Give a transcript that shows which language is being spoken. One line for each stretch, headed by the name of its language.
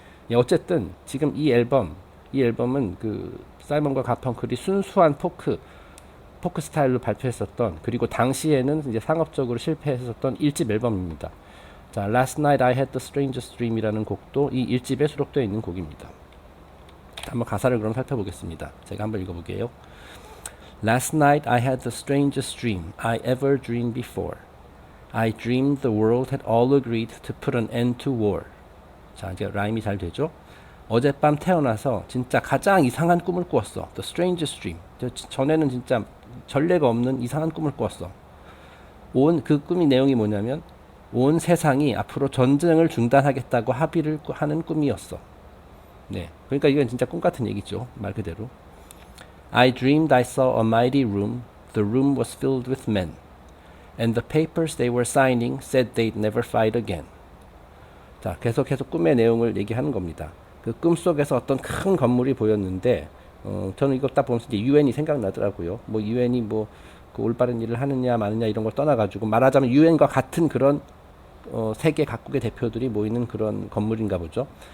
Korean: 예, 어쨌든 지금 이 앨범은 그 사이먼과 가펑클이 순수한 포크 스타일로 발표했었던, 그리고 당시에는 이제 상업적으로 실패했었던 1집 앨범입니다. 자, Last Night I Had the Strangest Dream이라는 곡도 이 1집에 수록되어 있는 곡입니다. 한번 가사를 그럼 살펴보겠습니다. 제가 한번 읽어볼게요.
English: Last night I had the strangest dream I ever dreamed before. I dreamed the world had all agreed to put an end to war.
Korean: 자, 이제 라임이 잘 되죠? 어젯밤 태어나서 진짜 가장 이상한 꿈을 꾸었어.
English: The strangest dream.
Korean: 전에는 진짜 전례가 없는 이상한 꿈을 꾸었어. 그 꿈이 내용이 뭐냐면 온 세상이 앞으로 전쟁을 중단하겠다고 합의를 하는 꿈이었어. 네, 그러니까 이건 진짜 꿈 같은 얘기죠. 말 그대로.
English: I dreamed I saw a mighty room. The room was filled with men. And the papers they were signing said they'd never fight again.
Korean: 자, 계속해서 꿈의 내용을 얘기하는 겁니다. 그 꿈 속에서 어떤 큰 건물이 보였는데, 저는 이거 딱 보면서 이제 유엔이 생각나더라고요. 뭐 유엔이 그 올바른 일을 하느냐 마느냐 이런 걸 떠나가지고 말하자면 유엔과 같은 그런 세계 각국의 대표들이 모이는 그런 건물인가 보죠.